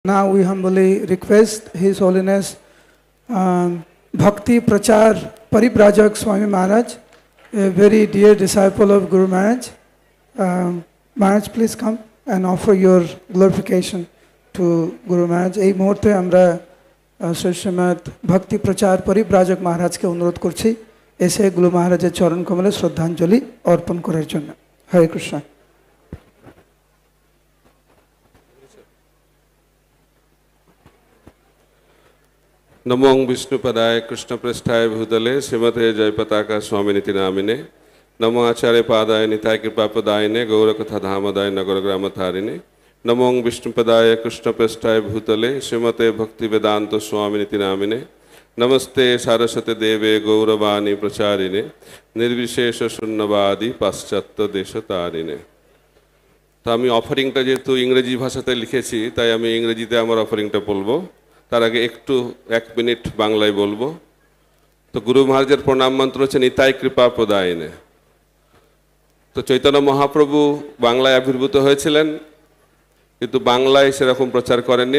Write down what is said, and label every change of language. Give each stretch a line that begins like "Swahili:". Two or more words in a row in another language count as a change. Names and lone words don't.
English: Now we humbly request His Holiness Bhakti Prachar Paribrajak Swami Maharaj, a very dear disciple of Guru Maharaj. Maharaj, please come and offer your glorification to Guru Maharaj.
Bangla: এই মুহূর্তে আমরা শ্রীমৎ ভক্তি প্রচার পরিব্রাজক মহারাজকে অনুরোধ করছি এসে গুরু মহারাজের চরণ কমলে শ্রদ্ধাঞ্জলি অর্পণ করার জন্য। হরে কৃষ্ণ।
Sanskrit: नमो विष्णुपदाय कृष्णपृष्ठाय भूतले श्रीमते जयपताका स्वामिनिति नामिने नमो आचार्य पादाय निताय कृपापदायिने गौरकथा धामदाय नगरग्रामधारिणे नमो विष्णुपदाय कृष्णपृष्ठाय भूतले श्रीमते भक्तिवेदांत स्वामिनिति नामिने नमस्ते सारस्वती देवे गौरवाणी प्रचारिणे निर्विशेष शून्यवादी पाश्चात्य देशतारिणे।
Bangla: তো আমি অফারিংটা যেহেতু ইংরেজি ভাষাতে লিখেছি তাই আমি ইংরেজিতে আমার অফারিংটা বলবো। তার আগে একটু 1 মিনিট বাংলায় বলবো। তো গুরু মহারাজের প্রণাম মন্ত্র হচ্ছে নিতাই কৃপা প্রদায়িনে। তো চৈতন্য মহাপ্রভু বাংলায় আবির্ভূত হয়েছিলেন, কিন্তু বাংলায় সেরকম প্রচার করেননি।